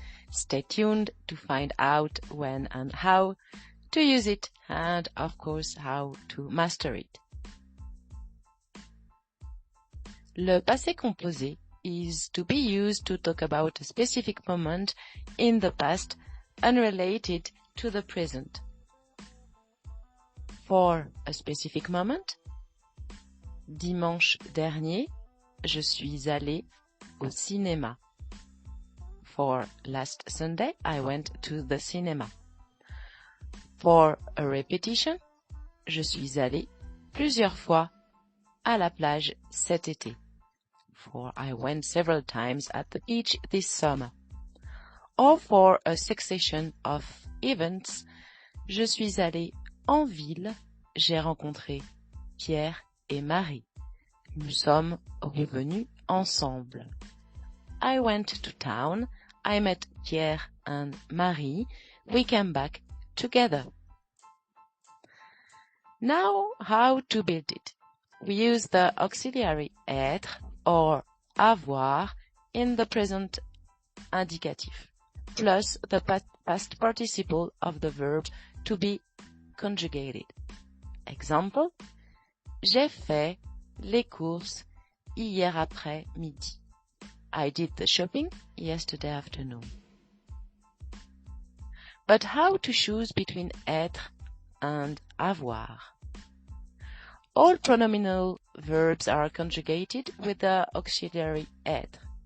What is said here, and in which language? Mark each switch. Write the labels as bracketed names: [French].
[English] Stay tuned to find out when and how to use it and, of course, how to master it. Le passé composé is to be used to talk about a specific moment in the past unrelated to the present. For a specific moment, [French] dimanche dernier, je suis allé au cinéma. [English] For last Sunday, I went to the cinema. For a repetition, [French] je suis allé plusieurs fois à la plage cet été. [English] For I went several times at the beach this summer. Or for a succession of events, [French] je suis allé en ville, j'ai rencontré Pierre et Marie. Nous sommes revenus ensemble. [English] I went to town, I met Pierre and Marie, we came back together. Now, how to build it? We use the auxiliary être or avoir in the present indicative, plus the past participle of the verb to be conjugated. [French] Example, j'ai fait les courses hier après-midi. [English] I did the shopping yesterday afternoon. But how to choose between être and avoir? All pronominal verbs are conjugated with the auxiliary être.